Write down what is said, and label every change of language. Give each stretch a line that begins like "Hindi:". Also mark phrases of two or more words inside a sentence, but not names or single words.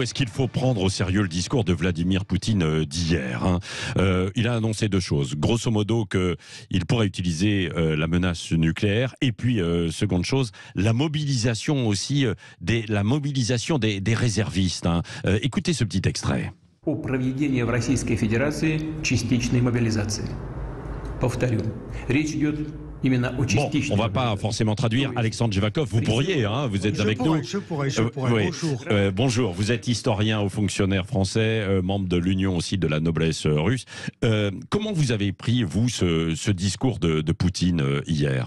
French: Est-ce qu'il faut prendre au sérieux le discours de Vladimir Poutine d'hier, Il a annoncé deux choses. Grosso modo qu'il pourrait utiliser la menace nucléaire. Et puis, seconde chose, la mobilisation aussi des réservistes. Écoutez ce petit extrait.
Russian: О проведении в Российской Федерации частичной мобилизации. Повторю, речь идет.
French: Bon, on va pas forcément traduire. Alexandre Jevakov, vous pourriez, vous êtes avec nous. Je pourrais. Bonjour. Bonjour, vous êtes historien ou fonctionnaire français, membre de l'Union aussi de la noblesse russe. Comment vous avez pris, vous, ce discours de Poutine hier ?